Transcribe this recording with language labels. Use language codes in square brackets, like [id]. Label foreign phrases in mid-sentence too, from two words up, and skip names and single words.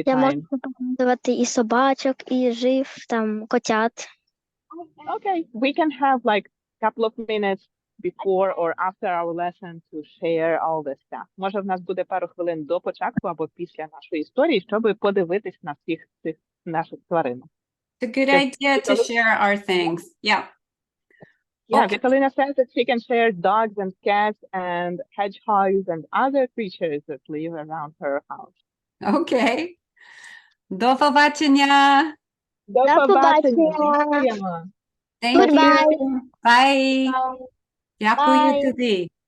[uk] Я [en] time. [uk] можу показувати і собачок, і жив, там, котят. [en] Okay, we can have like a couple of minutes before or after our lesson to share all this stuff. [uk] Може, в нас буде пару хвилин до початку або після нашої історії, щоб подивитись на всіх цих наших тваринок. [en] it's a good Yes. idea to share our things. Yeah. Yeah, Okay. Vitalina says that she can share dogs and cats and hedgehogs and other creatures that live around her house. [uk] Okay. До побачення. До До побачення. побачення. Дякуємо. [en] Thank Goodbye. you. Bye. [uk] Дякую [en] Bye. [uk] тобі.